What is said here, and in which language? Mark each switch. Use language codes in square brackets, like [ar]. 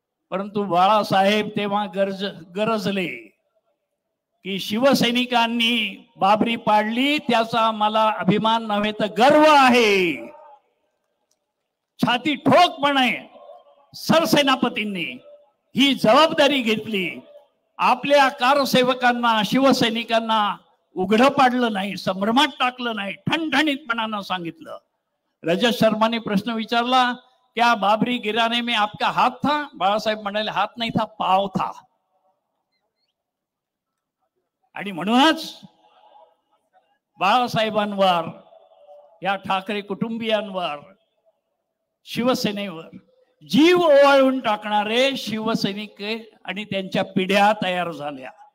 [mr] परंतु बाळासाहेब तेव्हा गरजले की शिवसैनिकांनी बाबरी पाडली, त्याचा मला अभिमान नव्हे तर गर्व आहे. छाती ठोकपणे सरसेनापतींनी ही जबाबदारी घेतली. आपल्या कारसेवकांना, शिवसैनिकांना उघडं पाडलं नाही, संभ्रमात टाकलं नाही, ठणठणीतपणानं सांगितलं. रजत शर्माने प्रश्न विचारला, [hi] क्या बाबरी गिराने में आपका हाथ था? [mr] बाळासाहेब म्हणाले, [hi] हात नाही था, पाव था. [mr] आणि म्हणूनच बाळासाहेबांवर, या ठाकरे कुटुंबियांवर, शिवसेनेवर जीव ओवाळून टाकणारे शिवसैनिक आणि त्यांच्या पिढ्या तयार झाल्या.